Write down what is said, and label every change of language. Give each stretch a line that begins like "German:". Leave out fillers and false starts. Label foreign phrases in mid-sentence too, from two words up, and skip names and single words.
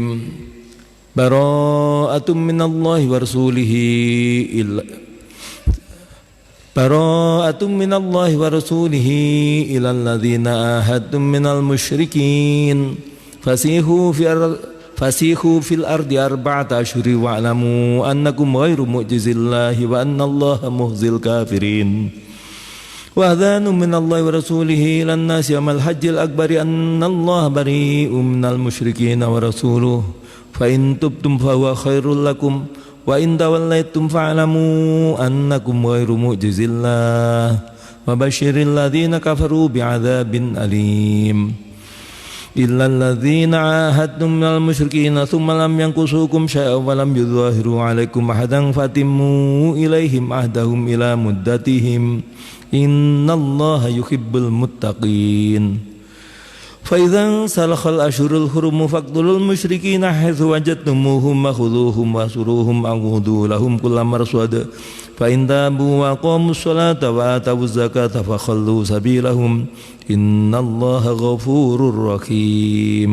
Arabic: براءة من الله ورسوله إلا براءة من الله ورسوله إلى الذين عاهدتم من المشركين فسيحوا في الأرض أربعة أشهر واعلموا أنكم غير معجزي الله وأن الله مخزي الكافرين. وأذان من الله ورسوله إلى الناس يوم الحج الأكبر أن الله بريء من المشركين ورسوله فإن تبتم فهو خير لكم وإن توليتم فاعلموا أنكم غير معجزي الله وبشر الذين كفروا بعذاب أليم. إلا الذين عاهدتم من المشركين ثم لم ينقصوكم شيئا ولم يظاهروا عليكم أحدا فأتموا إليهم عهدهم إلى مدتهم إن الله يحب المتقين. فإذا انسلخ الأشهر الحرم فاقتلوا المشركين حيث وجدتموهم وخذوهم واحصروهم واقعدوا لهم كل مرصد فإن تابوا وأقاموا الصلاة وآتوا الزكاة فخلوا سبيلهم إن الله غفور رحيم.